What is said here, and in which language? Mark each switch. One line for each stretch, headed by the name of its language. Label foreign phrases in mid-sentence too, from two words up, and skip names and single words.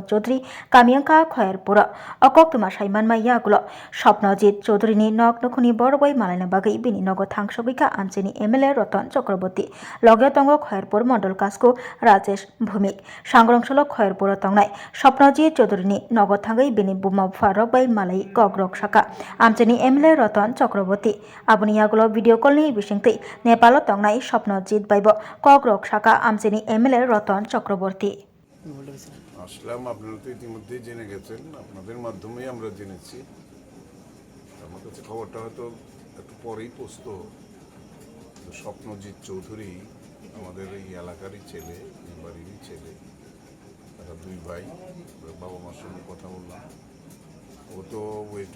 Kok Borok: Chowdhury kamiangka Khairpura okok tuma saimanma yagulo Swapnojit Chowdhury ni nok nukhuni borbai malaina bagai bini nogo thangsobika amcheni MLA Ratan Chakraborty loge tongo Khairpur Mondol Kasku Rajesh Bhumik sangrongsholo Khairpura tongnai Swapnojit Chowdhury ni nogo thangai bini buma bufa rokbai malai kogrok saka amcheni MLA Ratan Chakraborty aboni yagulo
English: video call
Kok Borok: ni bisingtwi Nepalo tongnai Swapnojit baibo kogrok saka amcheni MLA Ratan Chakraborty
Bangla: আসলাম আপনারা তো ইতিমধ্যেই জেনে গেছেন আপনাদের মাধ্যমেই আমরা জেনেছি আমার কাছে খবরটা হয়তো একটু পরেই পোস্ত স্বপ্নজিৎ চৌধুরী আমাদের এই এলাকারই ছেলে এই বাড়িরই ছেলে তারা দুই ভাই বাবা মার সঙ্গে কথা বললাম ও তো ওয়েস্ট